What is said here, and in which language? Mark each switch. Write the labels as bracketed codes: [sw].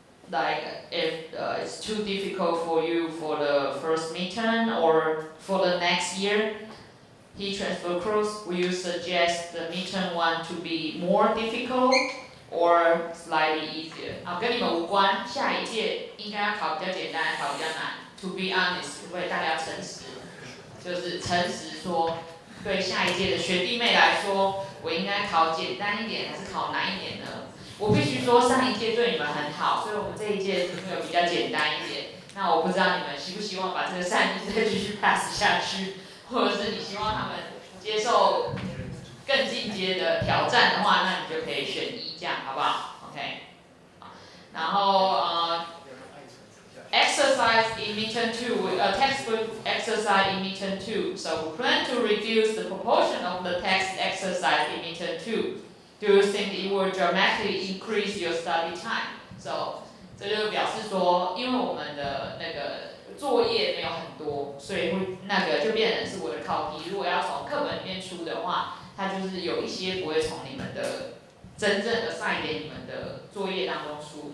[en] Like if it's too difficult for you for the first midterm or for the next year, heat transfer course, will you suggest the midterm 1 to be more difficult or slightly easier？ [zh] 跟你们无关，下一届应该要考比较简单，还考比较难。 [en] To be honest， [zh] 会不会大家要诚实？就是诚实说，对下一届的学弟妹来说，我应该考简单一点还是考难一点呢？我必须说，上一届对你们很好，所以我们这一届题目有比较简单一点。那我不知道你们希不希望把这个善意再继续 pass 下去，或者是你希望他们接受更进阶的挑战的话，那你就可以选1，这样好不好 ？OK。然后 [en] exercise in midterm 2, textbook exercise in midterm 2. So we plan to reduce the proportion of the text exercise in midterm 2. Do you think it will dramatically increase your study time? [zh] So 这就表示说，因为我们的那个作业没有很多，所以会那个就变成是我的考题。如果要从课本里面出的话，它就是有一些不会从你们的真正的assign给你们的作业当中出。